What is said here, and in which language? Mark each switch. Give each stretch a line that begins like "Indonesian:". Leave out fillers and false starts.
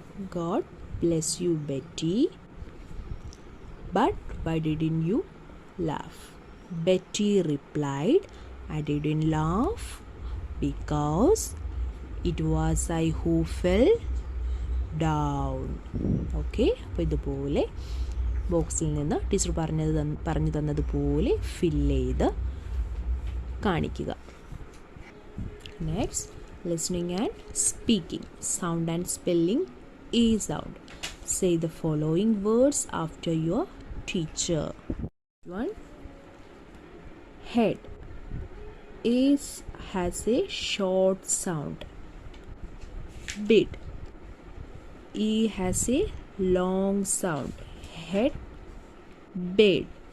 English: God bless you, Betty, but why didn't you laugh? Betty replied, I didn't laugh because it was I who fell down.
Malayalam: Okay, അപ്പോൾ ഇതുപോലെ ബോക്സിൽ നിന്ന് teacher പറഞ്ഞു തന്നതുപോലെ fill ചെയ്ത് കാണിക്കുക. Next, listening and speaking. Sound and spelling E sound.
English: Say the following words after your teacher. 1. Head has a short sound. Bed. E has a long sound. Head, bed.